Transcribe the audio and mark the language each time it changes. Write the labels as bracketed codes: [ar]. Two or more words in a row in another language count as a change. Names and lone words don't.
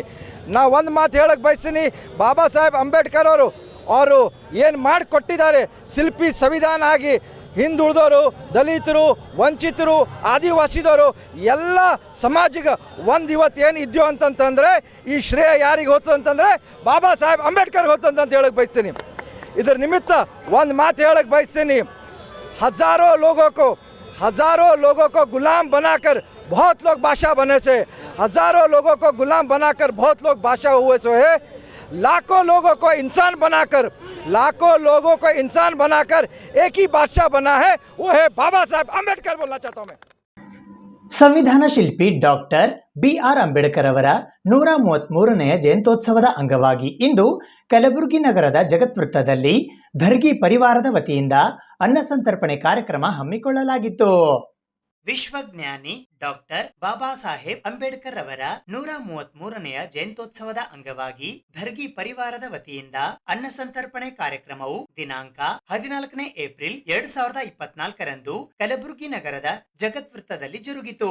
[kn] ನಾ ಒಂದು ಮಾತು ಹೇಳಕ್ಕೆ ಬಯಸ್ತೀನಿ, ಬಾಬಾ ಸಾಹೇಬ್ ಅಂಬೇಡ್ಕರ್ ಅವರು ಏನು ಮಾಡಿಕೊಟ್ಟಿದ್ದಾರೆ, ಶಿಲ್ಪಿ ಸಂವಿಧಾನ ಆಗಿ ಹಿಂದುಳಿದವರು, ದಲಿತರು, ವಂಚಿತರು, ಆದಿವಾಸಿದವರು ಎಲ್ಲ ಸಮಾಜಿಗೆ ಒಂದು ಇವತ್ತು ಏನು ಇದೆಯೋ ಅಂತಂತಂದರೆ ಈ ಶ್ರೇಯ ಯಾರಿಗೆ ಹೋಗ್ತದೆ ಅಂತಂದರೆ ಬಾಬಾ ಸಾಹೇಬ್ ಅಂಬೇಡ್ಕರ್ಗೆ ಹೋಗ್ತದೆ ಅಂತ ಹೇಳಕ್ಕೆ ಬಯಸ್ತೀನಿ. ಇದರ ನಿಮಿತ್ತ ಒಂದು ಮಾತು ಹೇಳಕ್ಕೆ ಬಯಸ್ತೀನಿ, [hi] हज़ारों लोगों को गुलाम बनाकर बहुत लोग बादशाह बने से, हज़ारों लोगों को गुलाम बनाकर बहुत लोग बादशाह हुए सो है. लाखों लोगों को इंसान बनाकर एक ही बादशाह बना है, वो है बाबा साहब अंबेडकर. बोलना चाहता हूँ मैं. [kn] ಸಂವಿಧಾನ ಶಿಲ್ಪಿ ಡಾಕ್ಟರ್ BR ಅಂಬೇಡ್ಕರ್ ಅವರ 133ನೆಯ ಜಯಂತ್ಯೋತ್ಸವದ ಅಂಗವಾಗಿ ಇಂದು ಕಲಬುರಗಿ ನಗರದ ಜಗತ್ವೃತ್ತದಲ್ಲಿ ಧರ್ಗಿ ಪರಿವಾರದ ವತಿಯಿಂದ ಅನ್ನ ಸಂತರ್ಪಣೆ ಕಾರ್ಯಕ್ರಮ ಹಮ್ಮಿಕೊಳ್ಳಲಾಗಿತ್ತು. ವಿಶ್ವಜ್ಞಾನಿ ಡಾಕ್ಟರ್ ಬಾಬಾ ಸಾಹೇಬ್ ಅಂಬೇಡ್ಕರ್ ಅವರ 133ನೆಯ ಜಯಂತ್ಯೋತ್ಸವದ ಅಂಗವಾಗಿ ಧರ್ಗಿ ಪರಿವಾರದ ವತಿಯಿಂದ ಅನ್ನ ಸಂತರ್ಪಣೆ ಕಾರ್ಯಕ್ರಮವು ದಿನಾಂಕ 14ನೇ ಏಪ್ರಿಲ್ 2024ರಂದು ಕಲಬುರಗಿ ನಗರದ ಜಗತ್ವೃತ್ತದಲ್ಲಿ ಜರುಗಿತು.